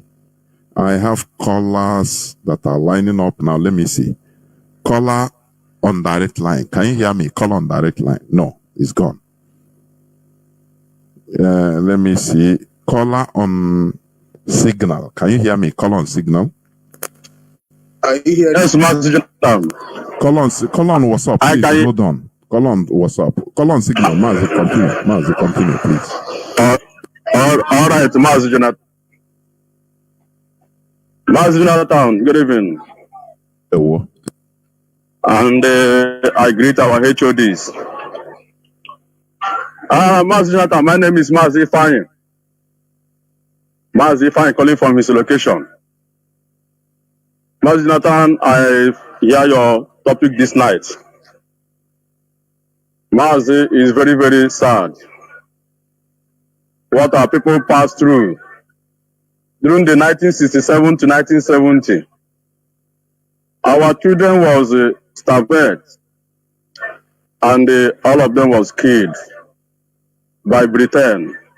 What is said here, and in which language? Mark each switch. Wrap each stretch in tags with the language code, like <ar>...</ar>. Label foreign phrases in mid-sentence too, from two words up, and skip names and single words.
<en>I have callers that are lining up now. Let me see. Caller on direct line. Can you hear me? Call on direct line. No, it's gone. Let me see. Caller on signal. Can you hear me? Call on signal. I hear. Yes, Mazi Jonathan. Call on WhatsApp, please. Hold on. Call on WhatsApp. Call on signal. Mazi, continue. Mazi, continue, please. All right, Mazi Jonathan. Mazi Jonathan, good evening. Hello. And I greet our HODs. Mazi Jonathan, my name is Mazi Fine. Mazi Fine calling from his location. Mazi Jonathan, I hear your topic this night. Mazi is very, very sad. what our people passed through during the 1967 to 1970. Our children was starved, and all of them was killed by Britain.</en>